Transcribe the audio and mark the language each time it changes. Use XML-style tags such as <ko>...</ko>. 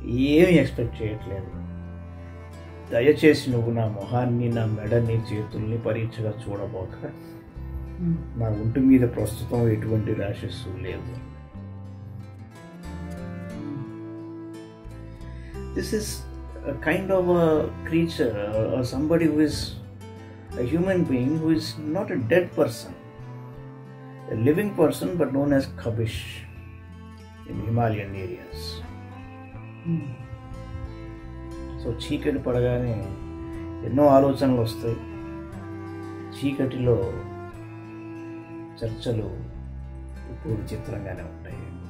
<te>ఏమి ఎక్స్పెక్ట్ చేయట్లేదు, దయచేసి నువ్వు నా మొహాన్ని, నా మెడని, చేతుల్ని పరీక్షగా చూడబోక. నా ఒంటి మీద ప్రస్తుతం ఎటువంటి ర్యాషెస్ లేవు.</te> <en>This is a kind of a creature or somebody who is a human being who is not a dead person, a living person, but known as Kabish in Himalayan areas.</en> <te>So చీకటి పడగానే ఎన్నో ఆలోచనలు వస్తాయి. చీకటిలో చర్చలు ఇప్పుడు విచిత్రంగానే ఉంటాయి.</te>